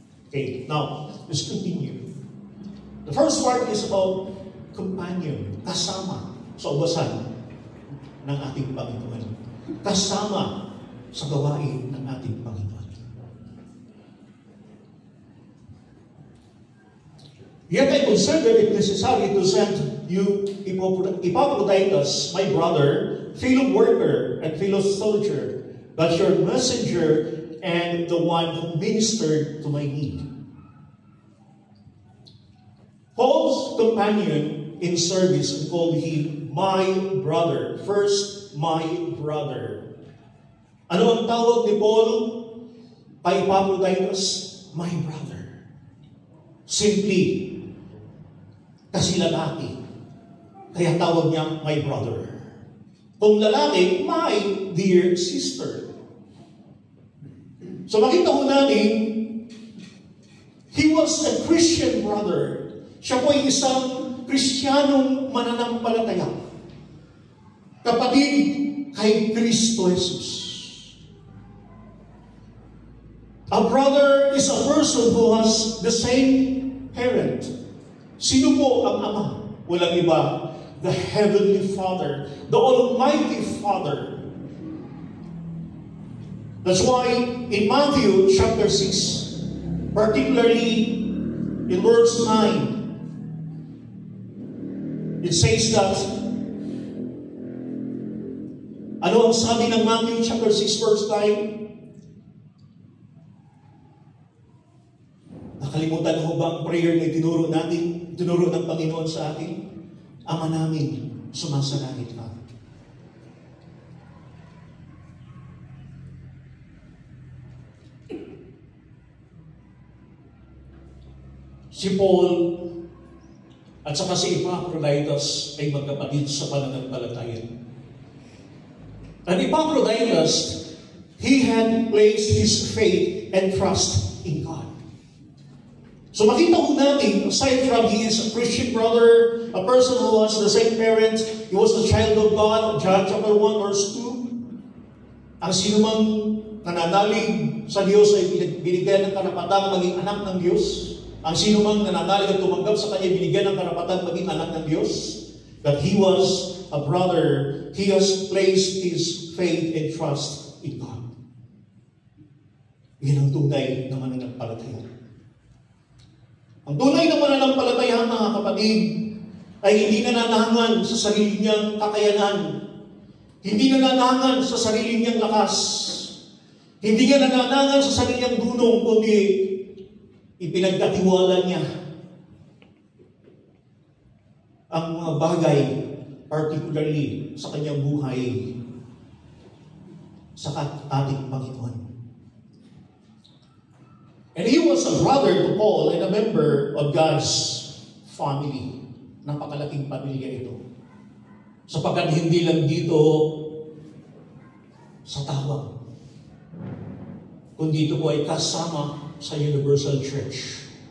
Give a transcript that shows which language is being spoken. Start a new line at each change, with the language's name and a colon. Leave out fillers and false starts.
English: Okay, now, let's continue. The first part is about companion,
Filipino: kasama sa ubasan ng ating Panginoon. Kasama sa gawain ng ating Panginoon.
English: Yet I consider it necessary to send you Epaphroditus, my brother, fellow worker and fellow soldier, but your messenger and the one who ministered to my need. Paul's companion in service called him my brother. First, my brother.
Filipino: Ano ang tawag ni Paul kay Epaphroditus?
English: My brother.
Filipino: Simply, kasi lalaki. Kaya tawag niya
English: my brother.
Filipino: Kung lalaki,
English: my dear sister. So
Filipino: makita ko natin,
English: he was a Christian brother.
Filipino: Siya po ay isang Kristiyanong mananampalataya. Kapatid kay Kristo Jesus.
English: A brother is a person who has the same parent.
Filipino: Sino po ang ama? Walang iba.
English: The Heavenly Father. The Almighty Father. That's why in Matthew chapter 6, particularly in verse 9, it says that,
Filipino: ano ang sabi ng Matthew chapter 6 verse 9? Nakalimutan mo ba ang prayer na tinuro ng Panginoon sa atin? Ama namin, sumasalangit ka. Si Paul at saka si Epaphroditus ay magkapatid sa pananampalataya.
English: And Epaphroditus, he had placed his faith and trust in God.
Filipino: So makita ko natin,
English: aside from he is a Christian brother, a person who has the same parents, he was a child of God, John chapter 1 verse 2,
Filipino: ang sinumang nananalig sa Diyos ay binigyan ng karapatang maging anak ng Diyos. Ang sinumang nananalig at tumanggap sa Kanya, binigyan ng karapatang maging anak ng Diyos.
English: That he was a brother, he has placed his faith and trust in God.
Filipino: Yan ang tunay na mananampalataya. Ang tunay na mananampalataya, mga kapatid, ay hindi nananahangan sa sarili niyang kakayanan. Hindi nananahangan sa sarili niyang lakas. Hindi niya nananahangan sa sarili niyang dunong, kundi ipinagkatiwala niya ang mga bagay, particularly sa kanyang buhay, sa ating Panginoon.
English: And he was a brother to Paul and a member of God's family.
Filipino: Napakalaking pamilya ito. Sapagkat hindi lang dito sa tawag, kundi ito po ay kasama sa Universal Church.